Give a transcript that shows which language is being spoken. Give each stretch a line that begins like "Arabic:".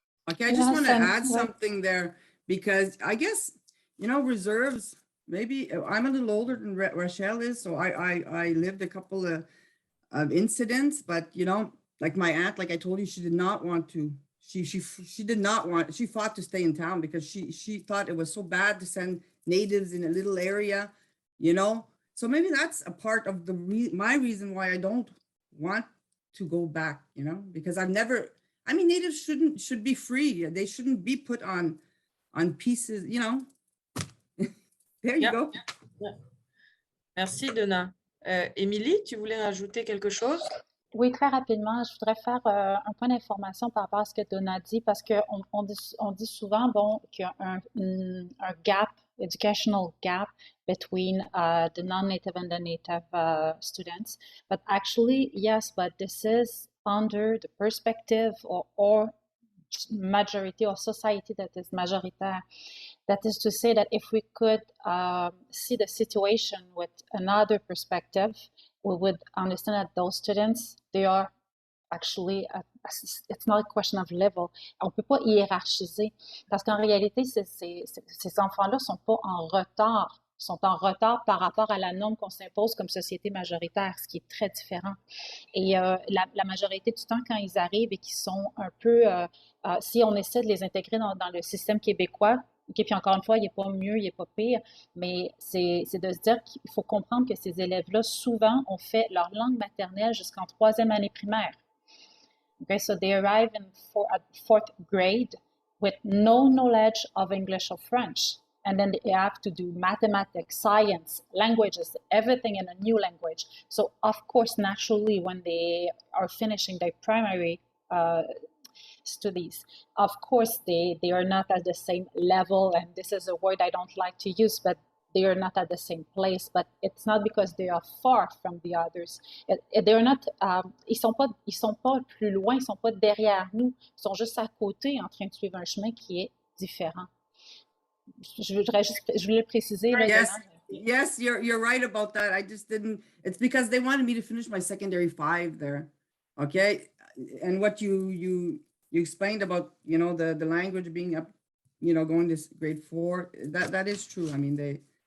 English: Okay, I just want to add something there, because I guess, you know, reserves, maybe I'm a little older than Rachel is, so I lived a couple of incidents, but, you know, like my aunt, like I told you, she did not want to, she did not want, she fought to stay in town because she thought it was so bad to send natives in a little area, you know. So maybe that's a part of my reason why I don't want to go back, you know, because I've never, I mean, natives should be free. They shouldn't be put on pieces, you know. There you go. Yeah.
French: Merci, Donna. Émilie, tu voulais rajouter quelque chose? Oui, très rapidement, je voudrais faire un point d'information par rapport à ce que Donna dit, parce qu'on dit souvent, bon, qu'il y a un
English: gap, educational gap between the non-native and the native students. But actually, yes, but this is under the perspective or majority or society that is majoritaire. That is to say that if we could see the situation with another perspective, we would understand that those students, they are actually, it's not a question of level.
French: On ne peut pas hiérarchiser, parce qu'en réalité, ces enfants-là ne sont pas en retard, sont en retard par rapport à la norme qu'on s'impose comme société majoritaire, ce qui est très différent. Et la majorité du temps, quand ils arrivent et qu'ils sont un peu, si on essaie de les intégrer dans le système québécois,
English: okay,
French: puis encore une fois, il n'est pas mieux, il n'est pas pire, mais c'est de se dire qu'il faut comprendre que ces élèves-là, souvent, ont fait leur langue maternelle jusqu'en 3e année primaire.
English: Okay, so they arrive in 4th grade with no knowledge of English or French. And then they have to do mathematics, science, languages, everything in a new language. So of course, naturally, when they are finishing their primary studies, of course, they are not at the same level. And this is a word I don't like to use, but they are not at the same place. But it's not because they are far from the others. They are not,
French: ils sont pas plus loin, ils sont pas derrière nous. Ils sont juste à côté en train de suivre un chemin qui est différent. Je voulais préciser.
English: Yes, you're right about that. I just didn't. It's because they wanted me to finish my secondary 5 there, okay. And what you explained about, you know, the language being up, you know, going to grade 4. That is true. I mean, they.